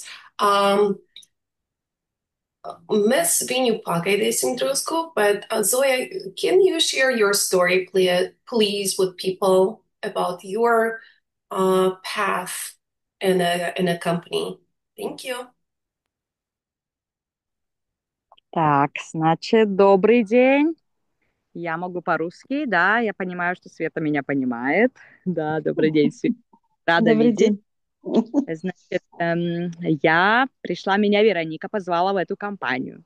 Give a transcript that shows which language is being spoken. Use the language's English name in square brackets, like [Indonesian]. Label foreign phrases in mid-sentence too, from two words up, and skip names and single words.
[Latvian] Um, Mēs viņu pagaidīsim drusku, [English] but Zoya, can you share your story, please, with people about your path in a company? Thank you. [Russian] Так, значит, добрый день. Я могу по-русски, да, я понимаю, что Света меня понимает. Да, добрый день, Света. Рада Добрый видеть. день. Значит, меня Вероника позвала в эту компанию.